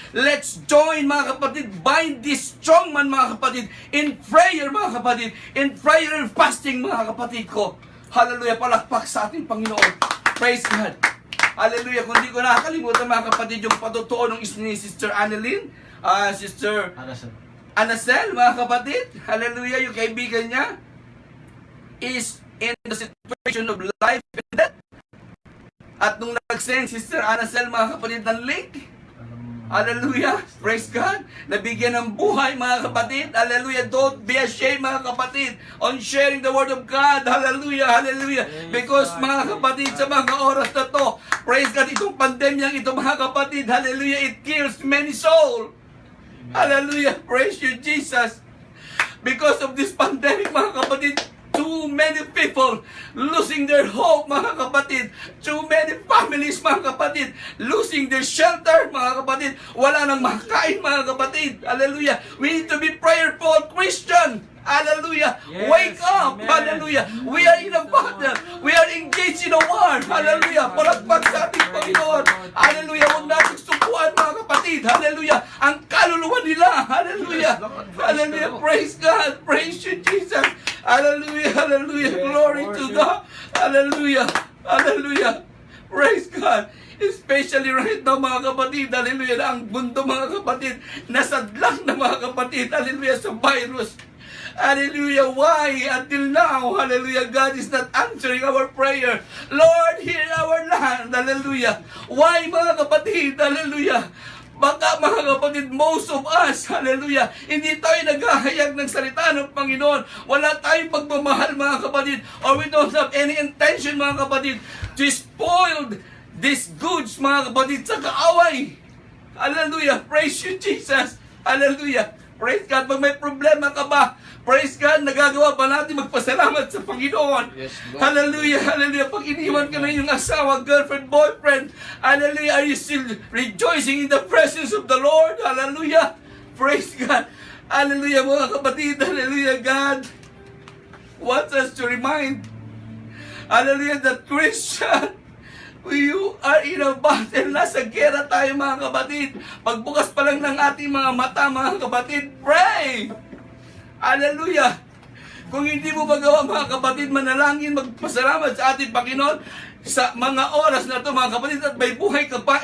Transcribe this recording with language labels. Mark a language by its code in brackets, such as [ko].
[en] Let's join [tl] mga kapatid, [en] bind this strong man mga kapatid, in prayer mga kapatid, in prayer and fasting [tl] mga kapatid ko. Hallelujah, palakpak sa ating Panginoon. [en] Praise God. [tl] Hallelujah. Kung di ko nakakalimutan mga kapatid, yung patutuo ng ni Sister Annalyn, Sister Anacel, mga kapatid. [en] Hallelujah, [tl] yung kaibigan niya [en] is in the situation of life and death. [tl] At nung nag-send Sister Anacel, mga kapatid, ng link, hallelujah, [en] praise God, [tl] nabigyan ng buhay mga kapatid. [en] Hallelujah, don't be ashamed [tl] mga kapatid [en] on sharing the word of God. Hallelujah, hallelujah. Because [tl] mga kapatid, sa mga oras na to, [en] praise God, [tl] itong pandemyang ito mga kapatid, hallelujah, [en] it kills many souls. Hallelujah, praise you Jesus. Because of this pandemic [tl] mga kapatid, [en] too many people losing their hope mga kapatid. Too many families [tl] mga kapatid [en] losing their shelter mga kapatid. [tl] Wala nang makakain mga kapatid. Hallelujah. [en] We need to be prayerful Christian. Hallelujah. Yes, Wake up. amen. Hallelujah. We are in a battle. We are engaged in a war. Hallelujah. [tl] Palakpak sa ating Panginoon. Hallelujah. Huwag natin sukuan mga kapatid. Hallelujah. Ang kaluluwa nila. Hallelujah. Hallelujah. Praise God. [en] Praise you Jesus. Hallelujah. Hallelujah. Glory to God. Hallelujah. Hallelujah. Praise God. Especially right now [tl] mga kapatid, hallelujah, na ang mundo mga kapatid, nasadlak na mga kapatid, hallelujah, sa virus. [en] Hallelujah, why until now, hallelujah, God is not answering our prayer. Lord, hear our land, hallelujah. Why [tl] mga kapatid, [en] hallelujah. [tl] Baka mga kapatid, [en] most of us, [tl] hallelujah, hindi tayo naghahayag ng salita ng Panginoon. Wala tayong pagmamahal mga kapatid, [en] or we don't have any intention [tl] mga kapatid [en] to spoil these goods [tl] mga kapatid sa kaaway. [en] Hallelujah, praise you Jesus. Hallelujah, praise God. [tl] Pag may problema ka ba, [en] praise God, [tl] nagagawa ba natin magpasalamat sa Panginoon? [en] Yes, Lord. Hallelujah, hallelujah. [tl] Pag iniwan ka na yung asawa, [en] girlfriend, boyfriend, hallelujah, are you still rejoicing in the presence of the Lord? Hallelujah, praise God. [tl] Hallelujah mga kapatid. Hallelujah. [en] God wants us to remind, hallelujah, that Christian, you are in a battle. [tl] Nasa gera tayo mga kapatid. Pagbukas pa lang ng ating mga mata mga kapatid, pray. Hallelujah. Kung hindi mo magawa mga kapatid, manalangin, magpasalamat sa ating Panginoon sa mga oras na ito mga kapatid, at may buhay ka pa.